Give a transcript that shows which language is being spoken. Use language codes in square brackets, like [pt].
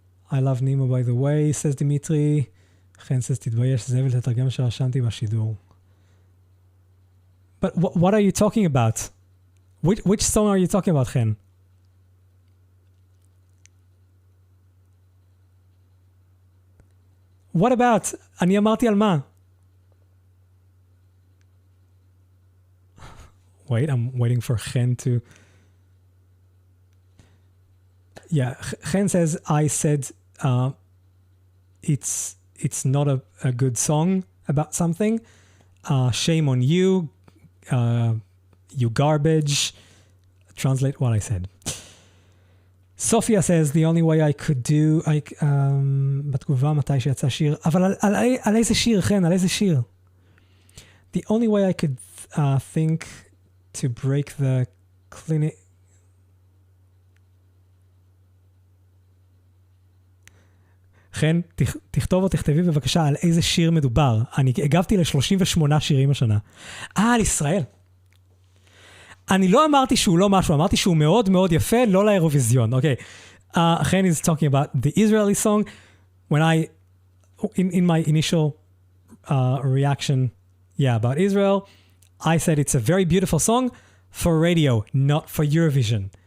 [en] I love Nemo by the way, says Dimitri. [he] חן says, תתבייש, זה ולתרגם שרשמתי בשידור. [en] But what are you talking about? Which song are you talking about, חן? What about? [he] אני אמרתי על מה? [en] Wait, I'm waiting for Chen to... Yeah, Chen says, I said it's not a good song about something. Shame on you. You garbage. Translate what I said. Sophia says, the only way I could do... [he] בתגובה מתי שיצא שיר... אבל על איזה שיר, חן? על איזה שיר? [en] The only way I could think... to break the clinic. [he] חן, תכתוב או תכתבי בבקשה על איזה שיר מדובר. אני הגבתי ל-38 שירים השנה. על ישראל. אני לא אמרתי שהוא לא משהו, אמרתי שהוא מאוד מאוד יפה, לא לאירוויזיון. אוקיי. [en] חן is talking about the Israeli song. When in my initial reaction, about Israel, I said it's a very beautiful song for radio, not for Eurovision.